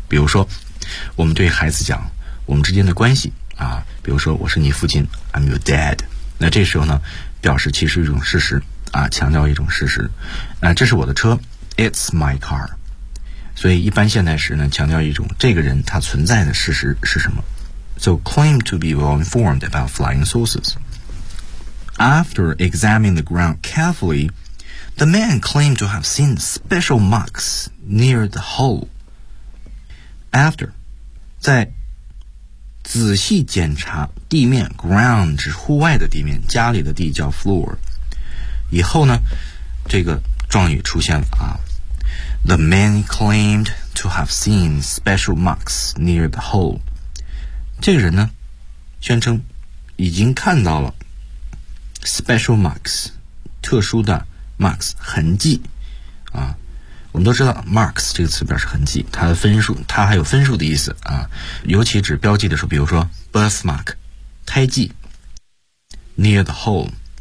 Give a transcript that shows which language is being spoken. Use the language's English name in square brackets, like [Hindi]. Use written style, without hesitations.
[Chinese] 比如说我们对孩子讲我们之间的关系啊，比如说我是你父亲 [English] I'm your dad， [Chinese] 那这时候呢表示其实一种事实啊，强调一种事实，那这是我的车 [English] It's my car， [Chinese] 所以一般现在时呢强调一种这个人他存在的事实是什么。 [English] So claim to be well informed about flying saucers. After examining the ground carefully, the man claimed to have seen special marks near the hull. [Chinese] After, 在仔细检查地面 ground 是户外的地面，家里的地叫 floor。以后呢，这个状语出现了啊。 [English] The man claimed to have seen special marks near the hull. [Chinese] 这个人呢宣称已经看到了 [English] special marks， [Chinese] 特殊的 marks 痕迹啊。我们都知道 marks 这个词表示痕迹，它的分数，它还有分数的意思啊，尤其指标记的时候，比如说 birthmark 胎记 [English] near the hole。